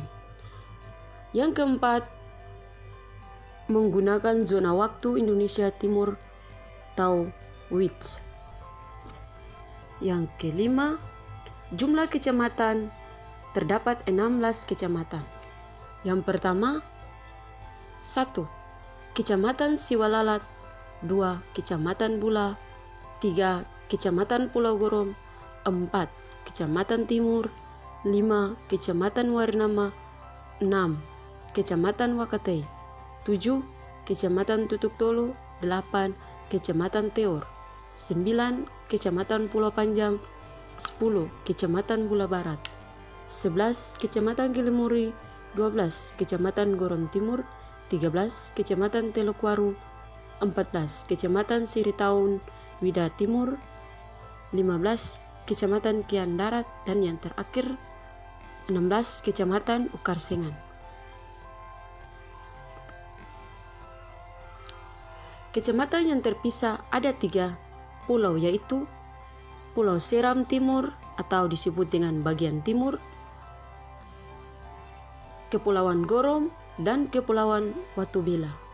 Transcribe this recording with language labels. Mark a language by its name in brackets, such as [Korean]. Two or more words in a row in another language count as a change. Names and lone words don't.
[Indonesian] Yang keempat, menggunakan zona waktu Indonesia Timur atau WITS. Yang kelima, jumlah kecamatan terdapat 16 kecamatan. Yang pertama, 1. Kecamatan Siwalalat, 2. Kecamatan Bula, 3. Kecamatan Pulau Gorom, 4. Kecamatan Timur, 5. Kecamatan Warinama, 6. Kecamatan Wakatei, 7. Kecamatan Tutuk Tolo, 8. Kecamatan Teor, 9. Kecamatan Pulau Panjang, 10. Kecamatan Bula Barat, 11. Kecamatan Gilimuri, 12. Kecamatan Goron Timur, 13. Kecamatan Teluk Waru, 14. Kecamatan Siritaun Wida Timur, 15. Kecamatan Kian Darat, dan yang terakhir 16. Kecamatan Ukarsengan. Kecamatan yang terpisah ada 3 pulau, yaitu Pulau Seram Timur atau disebut dengan bagian timur, Kepulauan Gorom dan Kepulauan Watubela.